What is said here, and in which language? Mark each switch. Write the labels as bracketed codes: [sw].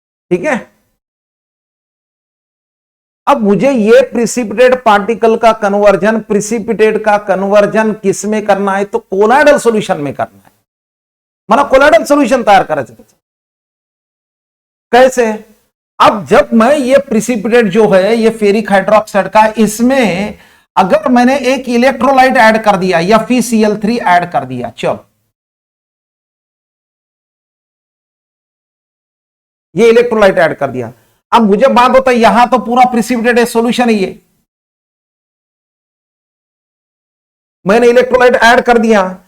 [hi] ठीक है, अब मुझे ये प्रिसिपिटेट पार्टिकल का कन्वर्जन, प्रिसिपिटेट का कन्वर्जन किस में करना है, तो कोलाइडल सॉल्यूशन में करना है। [mr] मला कोलाइडल सॉल्यूशन तैयार करायचं त्याचं। [hi] कैसे, अब जब मैं ये प्रिसिपिटेट जो है ये फेरिक हाइड्रोक्साइड का, इसमें अगर मैंने एक इलेक्ट्रोलाइट ऐड कर दिया या FeCl3 ऐड कर दिया, चलो ये इलेक्ट्रोलाइट ऐड कर दिया, अब मुझे बात होता है यहां तो पूरा प्रिसिपिटेट है, सॉल्यूशन है ये, मैंने इलेक्ट्रोलाइट ऐड कर दिया।